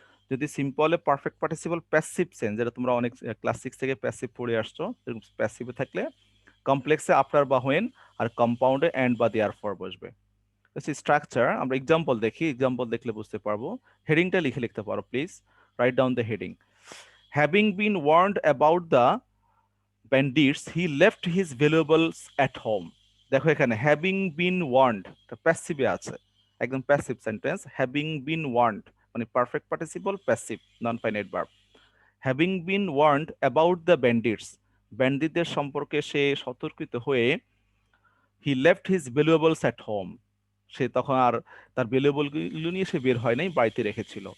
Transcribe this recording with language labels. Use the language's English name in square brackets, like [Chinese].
[Bangla] যদি সিম্পলে perfect participle passive sense, যেটা তোমরা অনেক ক্লাস 6 থেকে প্যাসিভ পড়ে আসছো, প্যাসিভে থাকলে কমপ্লেক্সে আফটার বা হোয়েন, আর কম্পাউন্ডে এন্ড বা দেয়ার ফর বসবে। স্ট্রাকচার আমরা এক্সাম্পল দেখি, এক্সাম্পল দেখলে বুঝতে পারবো। হেডিংটা লিখতে পারো please. [English] Write down the heading. Having been warned about the bandits, he left his valuables at home. [Bangla] দেখো এখানে হ্যাভিং বিন ওয়ার্নড, প্যাসিভে আছে, একদম passive sentence. Having been warned মানে perfect participle passive, non finite verb. [English] having been warned about the bandits, [Bangla] ব্যান্ডিটদের সম্পর্কে সে সতর্কিত হয়ে, [English] he left his valuables at home, [Bangla] সে তখন আর তার valuable গুলো নিয়ে সে বের হয় নাই, বাড়িতে রেখেছিল।